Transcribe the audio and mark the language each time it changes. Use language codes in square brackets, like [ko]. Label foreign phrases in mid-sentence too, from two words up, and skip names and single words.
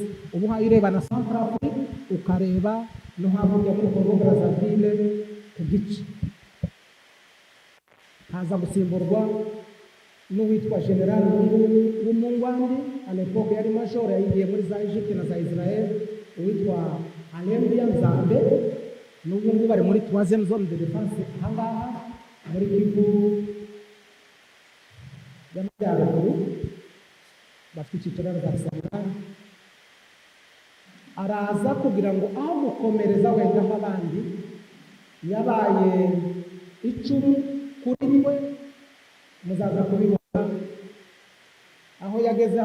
[rw] Ubu hayo ureba na Centrafrique, ukareba no hakurya muri Congo Brazzaville ku gice. Haza gusimburwa n'uwitwa General w'Umungwandi, alepoke yari major, yagiye muri za Egypte na za Israel, uwitwa Alembiya Nzambe. N'ubu ngubu bari muri [fr] 3e zone de défense [rw] ahangaha muri Kivu y'Amajyaruguru, bafite icyicaro za Gisangani. Araza kugira ngo aho gukomereza wenda abandi, yabaye icumu kuri twe, muzaza kubibona aho yageze.